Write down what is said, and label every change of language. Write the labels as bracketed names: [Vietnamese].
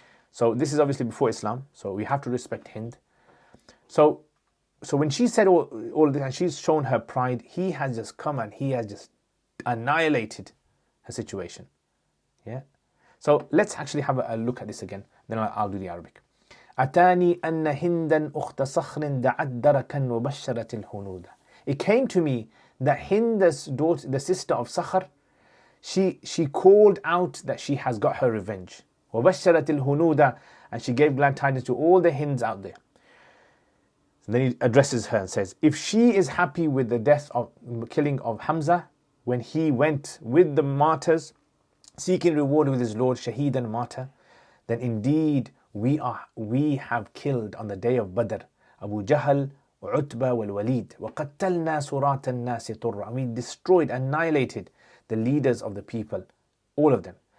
[English] So this is obviously before Islam, so we have to respect Hind. So when she said all this and she's shown her pride, he has just come and he has just annihilated her situation. Yeah. So let's actually have a look at this again. Then I'll do the Arabic. [Arabic] أتاني أن هندا أخت صخر دعت دركا وبشرت الهنود. [English] It came to me that Hind's daughter, the sister of Sakhr, she called out that she has got her revenge. وبشرت الهنود, and she gave glad tidings to all the Hinds out there. So then he addresses her and says, if she is happy with the death of killing of Hamza, when he went with the martyrs, seeking reward with his Lord, Shaheed and martyr, then indeed we have killed on the day of Badr Abu Jahl, Utba wal Walid, وَقَتَّلْنَا سُرَاةَ النَّاسِ طُرًّا, and we destroyed, annihilated the leaders of the people, all of them.